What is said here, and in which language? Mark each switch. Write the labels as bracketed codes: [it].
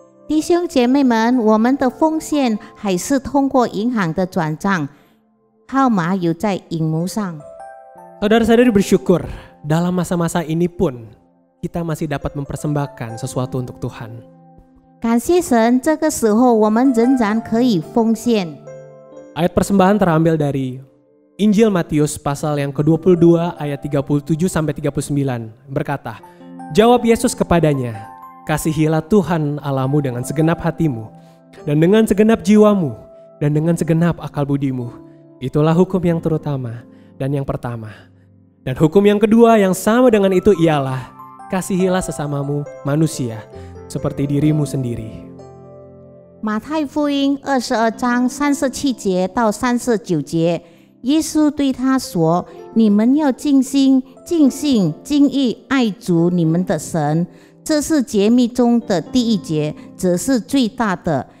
[zh] 弟兄姐妹们，我们的奉献还是通过银行的转账，号码有在荧幕上。 [id] Saudara-saudari bersyukur dalam masa-masa ini pun kita masih dapat mempersembahkan sesuatu untuk Tuhan. [zh] 感谢神，这个时候我们仍然可以奉献。 [id] Ayat persembahan terambil dari Injil Matius pasal yang ke-22 ayat 37-39 berkata, jawab Yesus kepadanya, kasihilah Tuhan Allahmu dengan segenap hatimu, dan dengan segenap jiwamu, dan dengan segenap akal budimu. Itulah hukum yang terutama dan yang pertama. Dan hukum yang kedua yang sama dengan itu ialah, kasihilah sesamamu manusia seperti dirimu sendiri. [zh] 马太福音22章37节到39节，耶稣对他说：“你们要尽心、尽性、尽意爱主你们的神，这是诫命中的第一节，则是最大的。